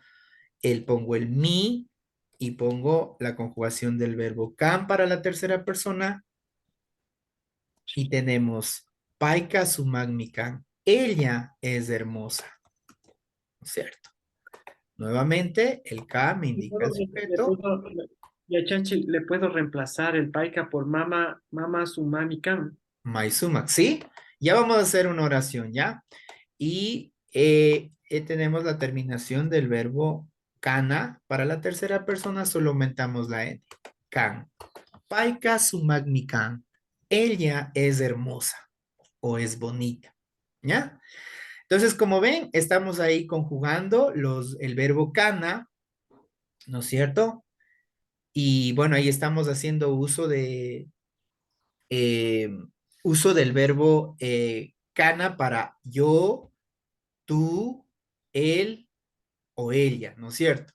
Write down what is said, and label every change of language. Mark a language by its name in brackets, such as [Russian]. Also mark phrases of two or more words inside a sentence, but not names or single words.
[Spanish] Pongo el mi y pongo la conjugación del verbo can para la tercera persona. Y tenemos [Quechua] paika sumac mi can. [Spanish] Ella es hermosa, ¿no es cierto? Nuevamente, el ka me indica el sujeto. Ya, Chachi, le puedo reemplazar el paika por [Quechua] mama sumami kan. Maisumac, [Spanish] ¿sí? Ya vamos a hacer una oración, ¿ya? Y tenemos la terminación del verbo kana. Para la tercera persona solo aumentamos la N. [Quechua] Kan. Paika sumagmi kan. [Spanish] Ella es hermosa o es bonita, ¿ya? Entonces, como ven, estamos ahí conjugando el verbo kana, ¿no es cierto? Y bueno, ahí estamos haciendo eh, uso del verbo kana para yo, tú, él o ella, ¿no es cierto?